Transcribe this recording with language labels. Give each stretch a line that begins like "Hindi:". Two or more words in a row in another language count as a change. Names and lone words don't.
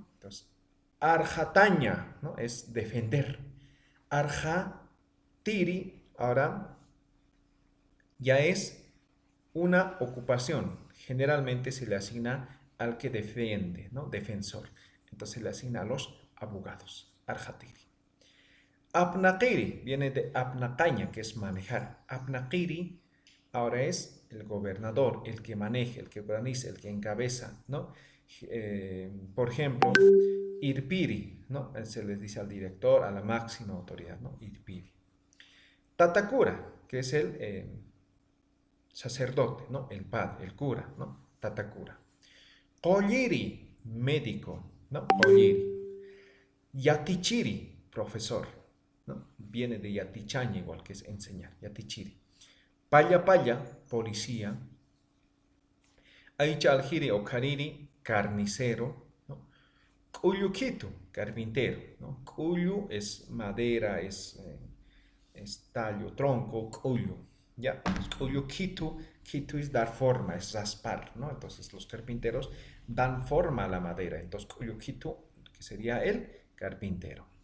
Spanish: Entonces, arjataña, ¿no? Es defender. Arja, tiri, ahora ya es una ocupación. Generalmente se le asigna al que defiende, ¿no? Defensor. Entonces se le asigna a los abogados. Arjatiri. Apnaqiri viene de apnaqaña, que es manejar. Apnaqiri ahora es el gobernador, el que maneja, el que organiza, el que encabeza, ¿no? Por ejemplo, Irpiri, ¿no? Se les dice al director, a la máxima autoridad, ¿no? Irpiri. Tatakura, que es el sacerdote, ¿no? El padre, el cura, ¿no? Tatakura. Colliri, médico, ¿no? Colliri. Yatichiri, profesor, ¿no? Viene de yatichaña igual, que es enseñar, yatichiri.
Aymara: Paya paya,
Spanish: policía.
Aymara: Aicha aljiri
Spanish: o kariri, carnicero, ¿no? Cuyuquito, carpintero, ¿no? Cuyu es madera, es tallo, tronco, cuyu, ¿ya? Cuyuquito, quito es dar forma, es raspar, ¿no? Entonces los carpinteros dan forma a la madera, entonces cuyuquito, que sería el carpintero.